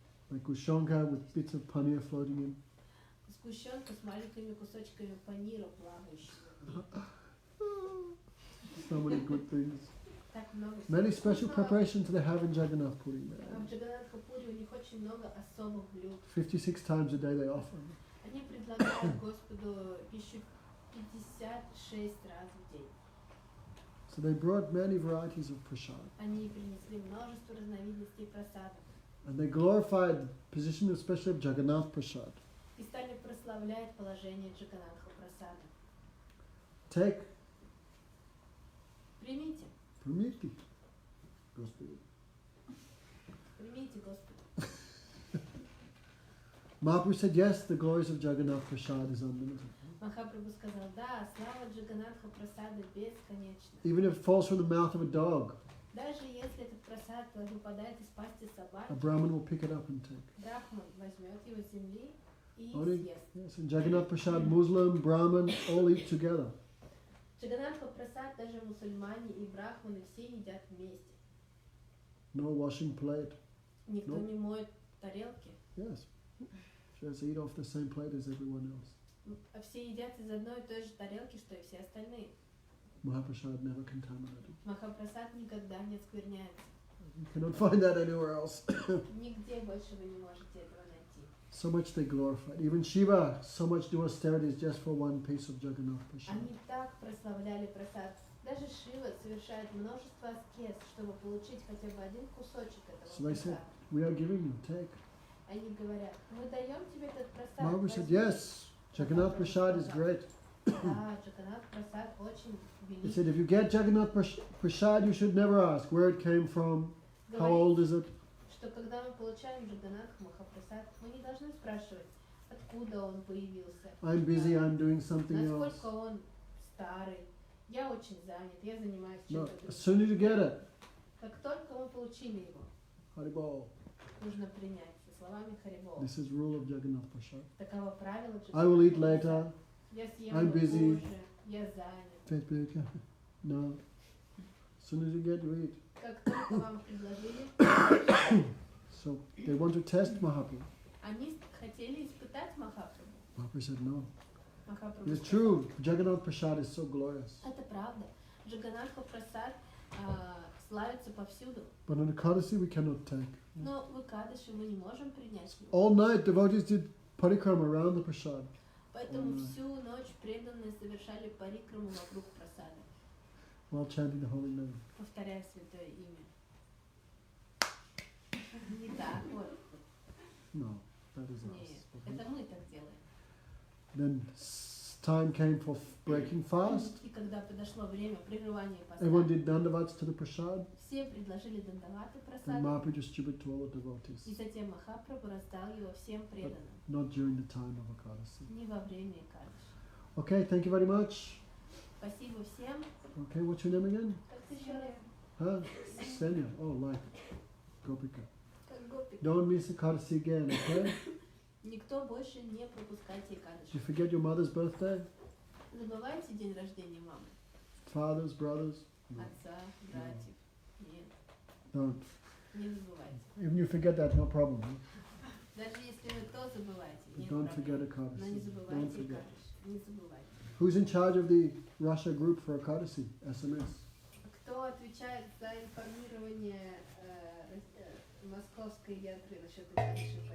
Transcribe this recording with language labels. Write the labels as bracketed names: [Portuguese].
[English] like ushanka with bits of paneer floating in. [Russian] сгущенка с маленькими кусочками панира плавающими. [English] So many good things. [Russian] Так много [English] Many [Russian] всего [English] special [Russian] вкусного. [English] preparations they have in Jagannath Puri. [Russian] А в Джаганнатха-пури у них очень много особых блюд. [English] 56 times a day they offer. [Russian] Они предлагают Господу пищу 56 раз в день. [English] So they brought many varieties of prasad. [Russian] Они принесли множество разновидностей просадов. [English] And they glorified the position especially of Jagannath Prasad. [Russian] И стали прославлять положение Джаганнатха-прасада. [English] Take [Russian] Примите, Pramiti. Господи. примите, Господи. [English] Mahaprabhu said, yes, the glories of Jagannath Prasad is unlimited. [Russian] Махапрабху сказал, да, слава Джаганнатха-прасада бесконечна. [English] Even if it falls from the mouth of a dog, [Russian] Даже если этот прасад выпадает из пасти [English] a [Russian] собаки, [English] Brahmin will pick it up and take. [Russian] брахман возьмет его с земли и [English] Only, [Russian] съест. [English] yes, in Jagannath Prasad, Muslim, Brahmin, all eat together. [Russian] Джаганнатха-прасад даже мусульмане и брахманы все едят вместе. [English] No washing plate. [Russian] Никто [English] No. [Russian] не моет тарелки. [English] Yes. Just eat off the same plate as everyone else. [Russian] А все едят из одной и той же тарелки, что и все остальные. [English] Mahaprasad never contaminated. [Russian] Махапрасад никогда не оскверняется. [English] You cannot find that anywhere else. [Russian] Нигде больше вы не можете этого найти. [English] So much they glorified. Even Shiva, so much do austerities just for one piece of Jagannath Prasad. [Russian] Они так прославляли прасад. Даже Шива совершает множество аскез, чтобы получить хотя бы один кусочек этого [English] So they said, [Russian] прасада. [English] we are giving you, take. [Russian] Они говорят, мы даем тебе этот прасад. [English] Mahaprabhu said, [Russian] возьми». [English] yes, Jagannath Prasad is great. [Russian] Да, Джаганнат прасад очень [English] He [Russian] велик. [English] said, if you get Jagannath Prasad, you should never ask where it came from, how [Russian] Говорит, [English] old is it. [Russian] что когда мы получаем Джаганнат Махапрасад, мы не должны спрашивать, откуда он появился, [English] I'm busy, I'm doing something else. [Russian] насколько он старый. Я очень занят, я занимаюсь [English] No, [Russian] чем-то [English] as soon as you get it, [Russian] Как только мы получили его, [English] Haribol. [Russian] нужно принять со словами Харибол. [English] This is rule of Jagannath Prasad. [Russian] Таково правило [English] I will eat [Russian] Джаганнат [English] later. [Russian] Махапрасада. Я съем [English] I'm [Russian] его [English] busy. [Russian] позже, я занят. [English] Facebook. No. As soon as you get, you eat. [Russian] Как только вам предложили, [English] So they want to test Mahaprabhu. [Russian] они хотели испытать Махапрабху. [English] Mahaprabhu said no. [Russian] Махапрабху [English] It's [Russian] сказал, [English] true. Jagannath Prasad is so glorious. [Russian] это правда. Джаганнатха Прасад славится повсюду. [English] But on Ekadashi we cannot take. [Russian] Но в Экадаши мы не можем принять его. [English] All night devotees did parikrama around the Prasad. [Russian] Поэтому всю ночь преданные совершали парикраму вокруг прасада, [English] While chanting the holy name. [Russian] повторяя святое имя. Не так вот. [English] No, that is [Russian] Нет, [English] us. [Russian] это мы так делаем. [English] Then time came for breaking fast. [Russian] И когда подошло время прерывания [English] Everyone [Russian] поста, [English] did dandavats to the Prasad. [Russian] все предложили дандаваты [English] Then [Russian] прасада, [English] Mahaprabhu distributed to all the [Russian] и [English] devotees. [Russian] затем Махапрабху раздал его всем преданным, [English] Not during the time of Ekadashi. [Russian] не во время Экадаши. [English] Okay, thank you very much. [Russian] Спасибо всем. [English] Okay, what's your name again? [Russian] Как ты еще раз? [English] Huh? Senya. Oh, like Gopika. [Russian] Как Гопик. [English] Don't miss Ekadashi again, okay? [Russian] Никто больше не пропускайте [English] Did [Russian] Экадаши. [English] you forget your mother's birthday? [Russian] Забывайте день рождения мамы, [English] Fathers, brothers? No, [Russian] отца, братьев. Нет, [English] don't. [Russian] не забывайте. [English] Even you forget that, no problem. Huh? [Russian] Даже если вы то забываете, нет [English] Don't [Russian] проблем. [English] forget [Russian] Но не [English] Ekadashi. Don't [Russian] забывайте [English] forget. [Russian] Экадаши. Не забывайте. [English] Who's in charge of the Russia group for Ekadashi? SMS. [Russian] Кто отвечает за информирование московской ятры насчет Экадаши?